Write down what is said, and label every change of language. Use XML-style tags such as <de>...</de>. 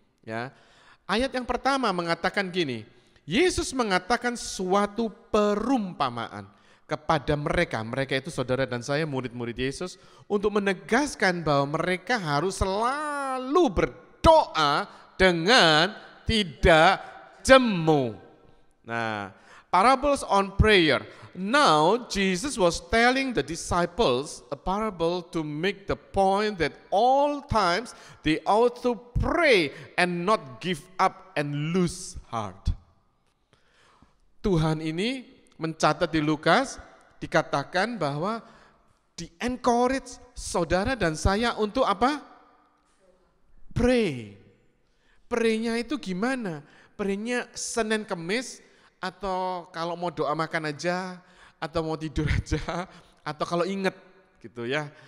<id>Ya, ayat yang pertama mengatakan gini, Yesus mengatakan suatu perumpamaan kepada mereka itu saudara dan saya murid-murid Yesus, untuk menegaskan bahwa mereka harus selalu berdoa dengan tidak jemu.</id> <en>Nah, parables on prayer. Now Jesus was telling the disciples a parable to make the point that all times they ought to pray and not give up and lose heart.</en> <id>Tuhan ini mencatat di Lukas, dikatakan bahwa di-encourage saudara dan saya untuk apa? Pray. Pray-nya itu gimana? Pray-nya Senin Kemis, atau kalau mau doa makan aja, atau mau tidur aja, atau kalau ingat gitu ya.</id>